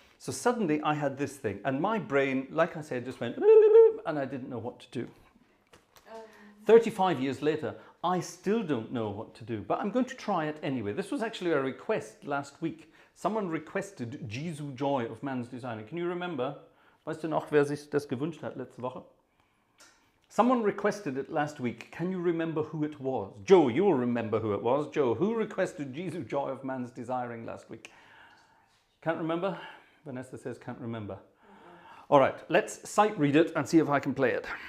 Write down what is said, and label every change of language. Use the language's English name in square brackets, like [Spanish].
[English] So suddenly I had this thing, and my brain, like I said, just went, and I didn't know what to do. 35 years later, I still don't know what to do, but I'm going to try it anyway. This was actually a request last week. Someone requested Jesu Joy of Man's Desiring. Can you remember? [German] Weißt du noch, wer sich das gewünscht hat letzte Woche? [English] Someone requested it last week. Can you remember who it was? Joe, you'll remember who it was. Joe, who requested Jesu Joy of Man's Desiring last week? Can't remember? Vanessa says can't remember. All right, let's sight read it and see if I can play it.